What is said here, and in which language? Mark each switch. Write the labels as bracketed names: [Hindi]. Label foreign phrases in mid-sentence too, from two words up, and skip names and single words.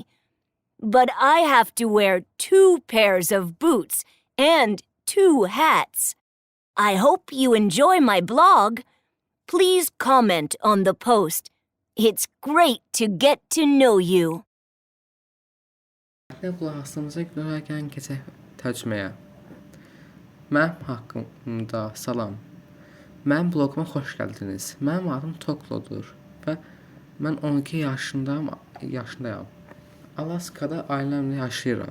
[English] But I have to wear 2 pairs of boots and 2 hats. I hope you enjoy my blog. Please comment on the post. It's great to get to know you. [Azerbaijani] Ne qulaq asdığınıza görə gəlin keçək tərcüməyə. Mənim haqqımda salam. Mənim bloquma xoş gəldiniz. Mənim adım Toklodur və mən 12 yaşındayam. Alaskada ailəmlə yaşayıram.